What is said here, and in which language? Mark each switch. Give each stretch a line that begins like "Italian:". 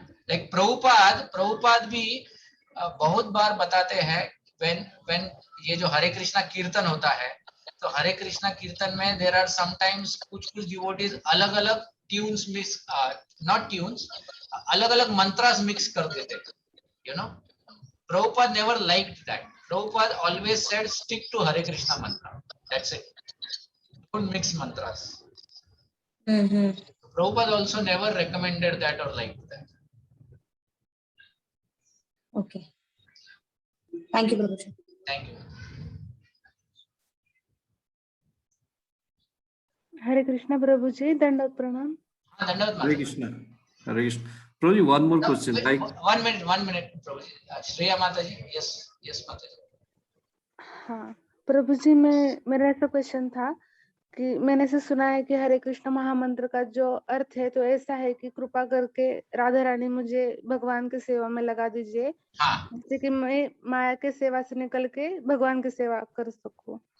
English: Like
Hindi: Prabhupada भी बहुत बार बताते हैं
English: when
Hindi: ये जो हरे कृष्णा कीर्तन होता है, तो हरे कृष्णा कीर्तन में
English: there are sometimes
Hindi: कुछ devotees अलग-अलग tunes
English: mix, not tunes,
Hindi: अलग-अलग mantras mix कर देते हैं,
English: you know. Prabhupada never liked that. Prabhupada always said stick to Hare Krishna mantra. That's it. Don't mix mantras. Prabhupada also never recommended that or liked that. Okay. Thank you, Prabhuji. Thank you.
Hindi: हरे कृष्णा प्रभु जी, दंडवत प्रणाम. दंडवत Hare Krishna. Hare Krishna.
English: Prabhuji, one more question. Like 1 minute, Prabhuji. Shreya Mataji, yes Mataji.
Hindi: हाँ प्रभु जी, मेरा ऐसा question था कि मैंने ऐसे सुना है कि हरे कृष्ण महामंत्र का जो अर्थ है तो ऐसा है कि कृपा करके राधा रानी मुझे भगवान की सेवा में लगा दीजिए, जिससे कि मैं माया के सेवा से निकल के भगवान की सेवा कर सकूं.